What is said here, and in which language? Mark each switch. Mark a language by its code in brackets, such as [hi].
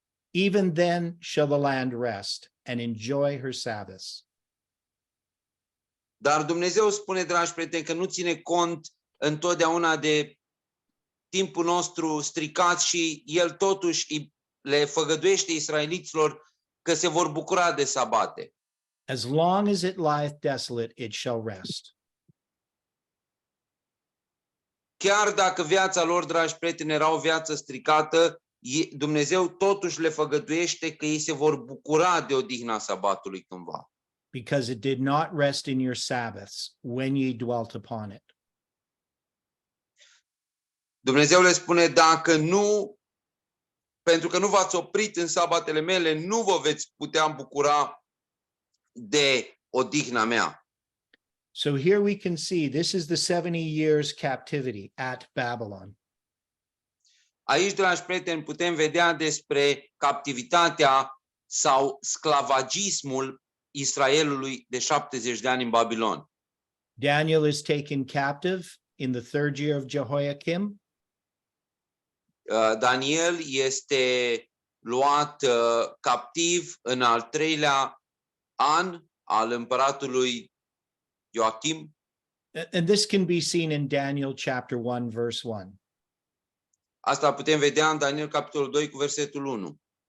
[en] Even then shall the land rest and enjoy her Sabbaths. [ro] dar Dumnezeu spune, dragi prieteni, că nu ține cont întotdeauna de timpul nostru stricat și El totuși le făgăduiește israeliților că se vor bucura de sabate. [en] As long as it lieth desolate, it shall rest. [ro] Chiar dacă viața lor, dragi prieteni, era o viață stricată, Dumnezeu totuși le făgăduiește că ei se vor bucura de odihna sabatului cândva. [en] Because it did not rest in your Sabbaths when ye dwelt upon it. [ro] Dumnezeu le spune, dacă nu, pentru că nu v-ați oprit în sabatele mele, nu vă veți putea bucura de odihna mea. [en] So here we can see this is the 70 years captivity at Babylon. [ro] Aici, dragi prieteni, putem vedea despre captivitatea sau sclavagismul Israelului de 70 de ani în Babilon. [en] Daniel is taken captive in the 3rd year of Jehoiakim. [ro] Daniel este luat captiv în al 3-lea an al împăratului Ioachim. [en] And this can be seen in Daniel chapter 1, verse 1. [ro] Asta putem vedea în Daniel capitolul 2 cu versetul 1.